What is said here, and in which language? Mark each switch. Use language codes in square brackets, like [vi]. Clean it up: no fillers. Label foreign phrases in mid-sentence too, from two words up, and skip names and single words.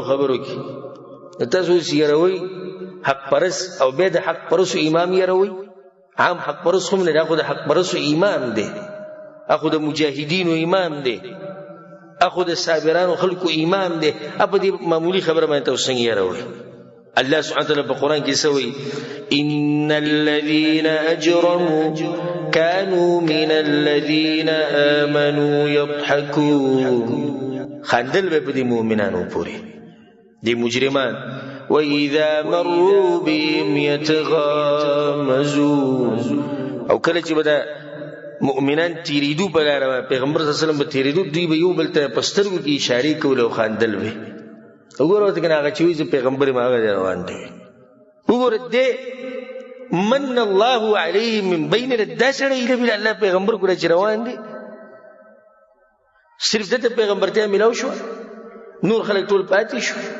[ps] کې تاسو اوس یروئ حق پرست او بیا د حق پرستو امام یروئ عام حق پرست هم نه دی هغه د حق پرستو امام دی هغه د مجاهدینو امام دی هغه د صابرانو خلکو امام دی په دې معمولي خبره باندې تاسو څنګه یروئ [ar] الله سبحانه وتعالی [ps] په قرآن کې سوی [ar] ان الذين اجرموا كانوا من الذين امنوا يضحكون [ps] خندل به په دې مؤمنانو پورې دي مجرمان [ar] وإذا مروا بهم [ps] يتغامزون او کله چې به مؤمنان تیریدو په لاره پیغمبر [ar] صلی الله علیه وسلم [ps] به تیریدو دوی به یو بل ته په سترګو کې اشارې کول او خندل به وګوره ورته که نه هغه چې وایي زه پیغمبر یم هغه دی روان دی وګوره دی [ar] من الله علیه من بین [ps] دا سړی ایله بله الله پیغمبر کړی چې روان دی صرف دته پیغمبرتیا ملاو شو نور خلک ټول پاتې شو